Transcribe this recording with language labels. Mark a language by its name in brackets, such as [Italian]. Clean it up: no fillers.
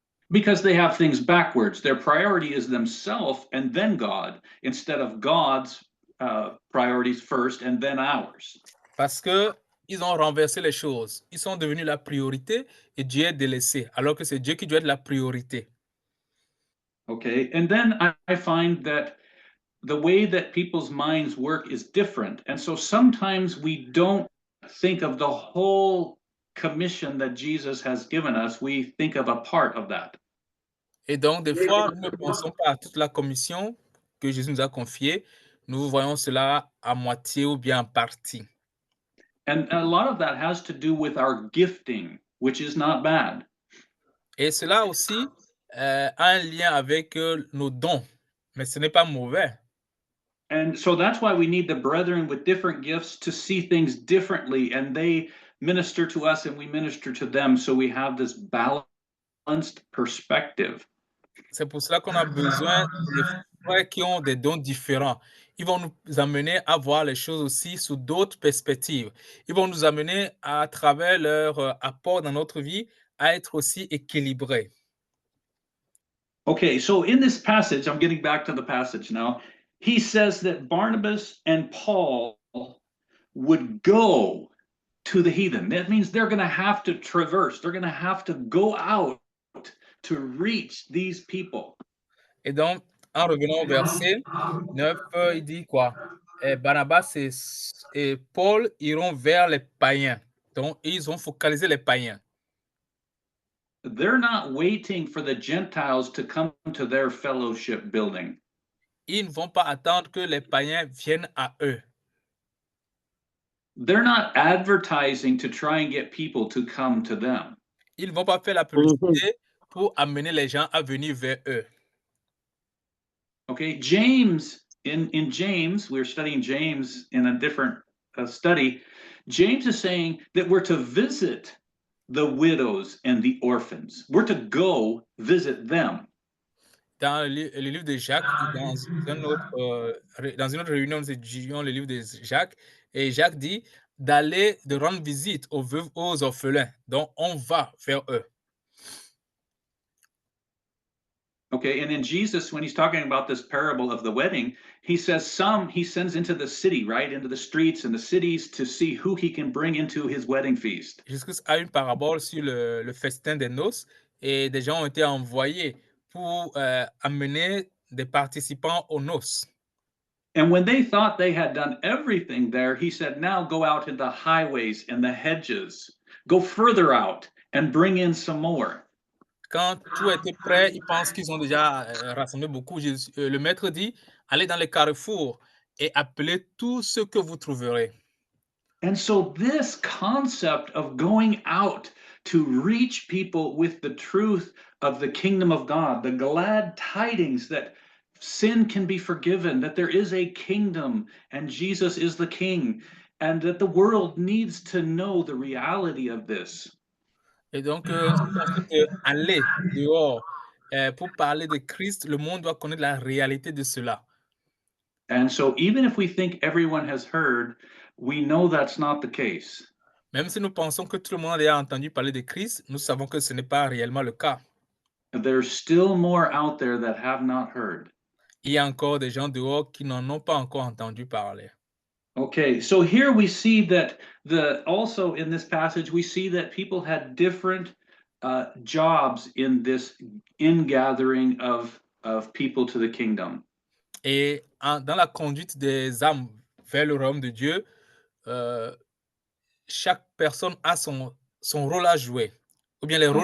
[English] Because they have things backwards. Their priority is themselves and then God, instead of God's priorities first and then ours. [French] Parce que ils ont renversé les choses. Ils sont devenus la priorité et Dieu est délaissé, alors que c'est Dieu qui doit être la priorité. [English] Okay, and then I find that the way that people's minds work is different. And so sometimes we don't think of the whole commission that Jesus has given us. We think of a part of that. [French] Et donc, des fois, nous ne pensons pas à toute la commission que Jésus nous a confiée. Nous voyons cela à moitié ou bien en partie. [English] And a lot of that has to do with our gifting, which is not bad. [French] Et cela aussi a un lien avec nos dons, mais ce n'est pas mauvais. [English] And so that's why we need the brethren with different gifts to see things differently, and they minister to us and we minister to them, so we have this balanced perspective. [French] C'est pour cela qu'on a besoin des frères qui ont des dons différents. Ils vont nous amener à voir les choses aussi sous d'autres perspectives. Ils vont nous amener à travers leur apport dans notre vie à être aussi équilibrés. [English] Okay, so in this passage, I'm getting back to the passage now. He says that Barnabas and Paul would go to the heathen. That means they're going to have to traverse, they're going to have to go out to reach these people. [French] Et donc, en revenant au verset 9, il dit quoi? Barnabas et Paul iront vers les païens. Donc, ils ont focalisé les païens. [English] They're not waiting for the Gentiles to come to their fellowship building. [French] Ils ne vont pas attendre que les païens viennent à eux. [English] They're not advertising to try and get people to come to them. [French] Ils ne vont pas faire la publicité pour amener les gens à venir vers eux. [English] Okay, James, in James, we're studying James in a different study. James is saying that we're to visit the widows and the orphans. We're to go visit them. [French] Dans le livre de Jacques, dans une autre réunion, nous étudions le livre de Jacques, et Jacques dit de rendre visite aux veuves, aux orphelins. Donc, on va vers eux. [English] Okay, and in Jesus, when he's talking about this parable of the wedding, he says some he sends into the city, right? Into the streets and the cities to see who he can bring into his wedding feast. [French] Jésus a une parabole sur le festin des noces, et des gens ont été envoyés pour amener des participants aux noces. [English] And when they thought they had done everything there, he said, now go out in the highways and the hedges, go further out and bring in some more. [French] Quand tout était prêt, ils pensent qu'ils ont déjà rassemblé beaucoup. Le maître dit, allez dans les carrefours et appelez tous ceux que vous trouverez. [English] And so this concept of going out to reach people with the truth of the kingdom of God, the glad tidings that sin can be forgiven, that there is a kingdom and Jesus is the king, and that the world needs to know the reality of this. [French] Et donc, ce concept d'aller dehors pour parler de Christ, le monde doit connaître la réalité de cela. [English] And so even if we think everyone has heard, we know that's not the case. [French] Même si nous pensons que tout le monde a entendu parler de Christ, nous savons que ce n'est pas réellement le cas. [English] There's still more out there that have not heard. [French] Il y a encore des gens dehors qui n'en ont pas encore entendu parler. [English] Okay, so here we see that also in this passage, we see that people had different jobs in this ingathering of people to the kingdom. [French] Et dans la conduite des âmes vers le royaume de Dieu, chaque personne a son rôle à jouer, ou bien les rôles